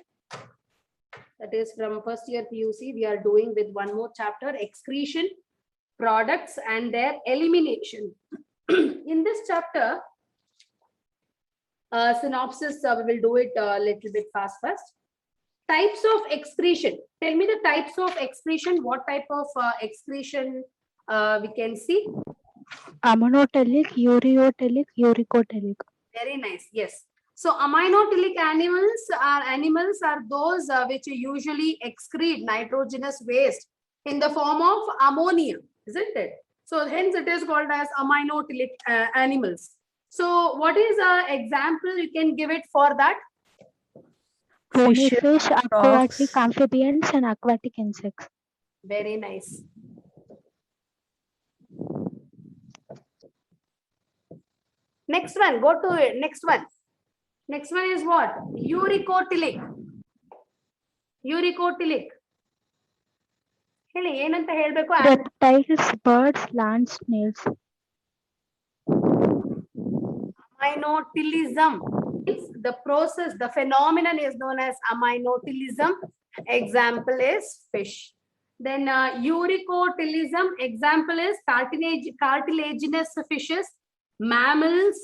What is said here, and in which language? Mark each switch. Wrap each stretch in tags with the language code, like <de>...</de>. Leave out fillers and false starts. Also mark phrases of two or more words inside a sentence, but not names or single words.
<en>That is from first year PUC. We are doing with one more chapter, excretion, products and their elimination. In this chapter, synopsis, we will do it a little bit fast. Types of excretion. Tell me the types of excretion. What type of excretion we can see? Aminotelic, ureotelic, uricotelic. Very nice. Yes. So aminotelic animals are those which usually excrete nitrogenous waste in the form of ammonia, isn't it? So hence it is called as aminotelic animals. So what is an example you can give it for that? Bony Fish, fish, aquatic frogs. amphibians, and aquatic insects. Very nice. Next one, go to it. Next one. Next one is what? Uricotelic. Uricotelic.</en> <kn>ಹೇಳಿ ಏನಂತ ಹೇಳ್ಬೇಕು?</kn> <en>Reptiles, birds, land snails. Aminotelism. It's the process, the phenomenon is known as aminotelism. Example is fish. Then uricotelism, example is cartilaginous fishes, mammals.</en>